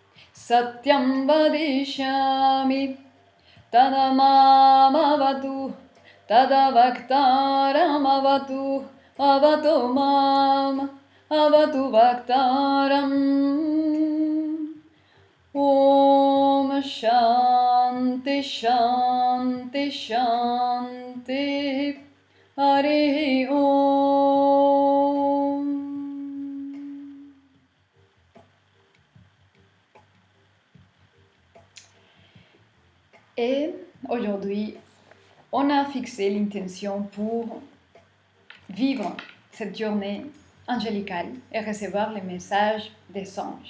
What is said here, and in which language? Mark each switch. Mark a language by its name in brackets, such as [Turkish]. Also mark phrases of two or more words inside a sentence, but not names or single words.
[Sanskrit] सत्यं वदिष्यामि तदमामवदु तदवक्तारम् अवतु, अवतु माम्, अवतु वक्तारम्. ॐ शान्ति शान्ति शान्ति. हरे ॐ. [French] Et aujourd'hui, on a fixé l'intention pour vivre cette journée angélicale et recevoir les messages des anges.